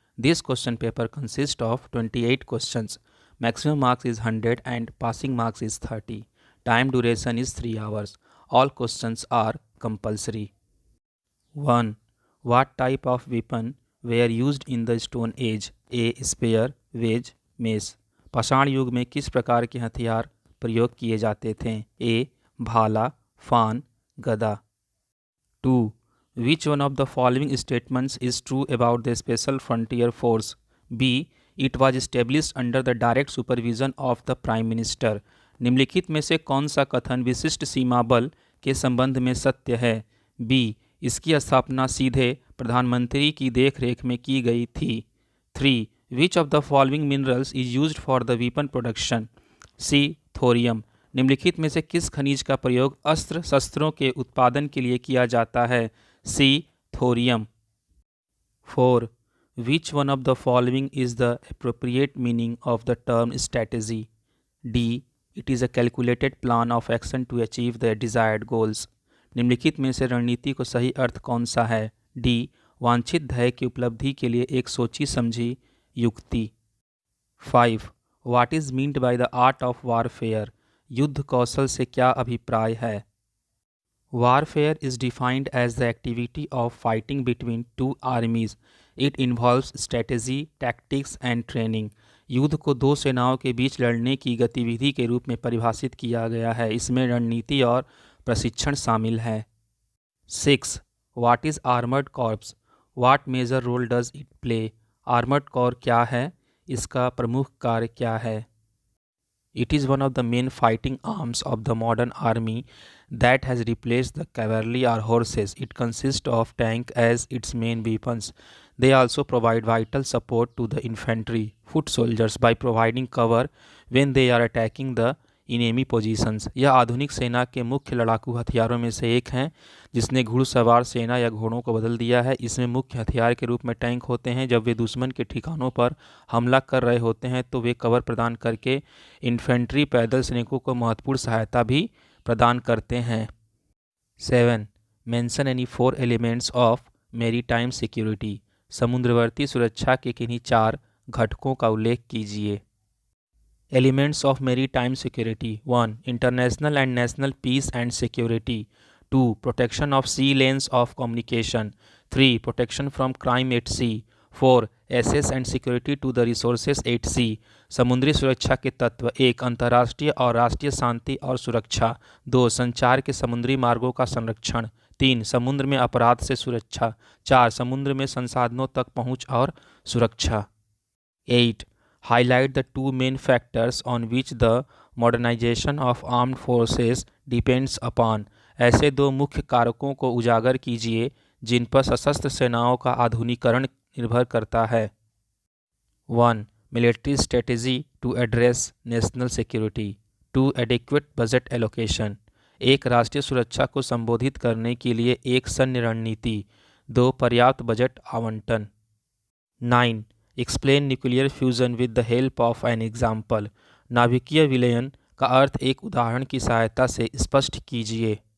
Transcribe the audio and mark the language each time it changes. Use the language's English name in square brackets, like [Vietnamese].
[English] This question paper consists of 28 questions. Maximum marks is 100 and passing marks is 30. Time duration is 3 hours. All questions are compulsory. 1. What type of weapon were used in the Stone Age? A. Spear, wedge, mace. [Hindi] पाषाण युग में किस प्रकार के हथियार प्रयोग किए जाते थे? ए. भाला, फान, गदा. 2. [English] Which one of the following statements is true about the Special Frontier Force? B. It was established under the direct supervision of the Prime Minister. [Hindi] निम्नलिखित में से कौन सा कथन विशिष्ट सीमा बल के संबंध में सत्य है? B. इसकी स्थापना सीधे प्रधानमंत्री की देखरेख में की गई थी. 3. [English] Which of the following minerals is used for the weapon production? [Hindi] C. Thorium. निम्नलिखित में से किस खनिज का प्रयोग अस्त्र शस्त्रों के उत्पादन के लिए किया जाता है? C. Thorium. 4. [English] Which one of the following is the appropriate meaning of the term strategy? D. It is a calculated plan of action to achieve the desired goals. [Hindi] निम्नलिखित में से रणनीति को सही अर्थ कौन सा है? D. वांछित ध्येय की उपलब्धि के लिए एक सोची समझी युक्ति. 5. [English] What is meant by the art of warfare? [Hindi] युद्ध कौशल से क्या अभिप्राय है? [English] Warfare is defined as the activity of fighting between two armies. It involves strategy, tactics and training. [Hindi] युद्ध को दो सेनाओं के बीच लड़ने की गतिविधि के रूप में परिभाषित किया गया है. इसमें रणनीति और प्रशिक्षण शामिल है. [English] 6. What is armored corps? What major role does it play? [Hindi] Armoured corps क्या है? इसका प्रमुख कार्य क्या है? [English] It is one of the main fighting arms of the modern army that has replaced the cavalry or horses. It consists of tanks as its main weapons. They also provide vital support to the infantry, foot soldiers by providing cover when they are attacking the enemy positions. [Hindi] यह आधुनिक सेना के मुख्य लड़ाकू हथियारों में से एक हैं जिसने घुड़सवार सेना या घोड़ों को बदल दिया है. इसमें मुख्य हथियार के रूप में टैंक होते हैं. जब वे दुश्मन के ठिकानों पर हमला कर रहे होते हैं तो वे कवर प्रदान करके इन्फेंट्री पैदल सैनिकों को महत्वपूर्ण सहायता भी प्रदान करते हैं. 7. [English] Mention any 4 elements of maritime security. [Hindi] समुद्रवर्ती सुरक्षा के किन्हीं 4 घटकों का उल्लेख कीजिए. [English] Elements of maritime security. 1. International and national peace and security. 2. Protection of sea lanes of communication. 3. Protection from crime at sea. 4. Access and security to the resources at sea. [Hindi] समुद्री सुरक्षा के तत्व. 1. अंतर्राष्ट्रीय और राष्ट्रीय शांति और सुरक्षा. 2. संचार के समुद्री मार्गों का संरक्षण. 3. समुद्र में अपराध से सुरक्षा. 4. समुद्र में संसाधनों तक पहुंच और सुरक्षा. 8. [English] Highlight the 2 main factors on which the modernization of armed forces depends upon. [Hindi] ऐसे 2 मुख्य कारकों को उजागर कीजिए जिन पर सशस्त्र सेनाओं का आधुनिकीकरण निर्भर करता है. 1. [English] Military strategy to address national security. 2. Adequate budget allocation. 1. [Hindi] राष्ट्रीय सुरक्षा को संबोधित करने के लिए एक सैन्य रणनीति. 2. पर्याप्त बजट आवंटन. 9. [English] Explain nuclear fusion with the help of an example. [Hindi] नाभिकीय विलयन का अर्थ एक उदाहरण की सहायता से स्पष्ट कीजिए.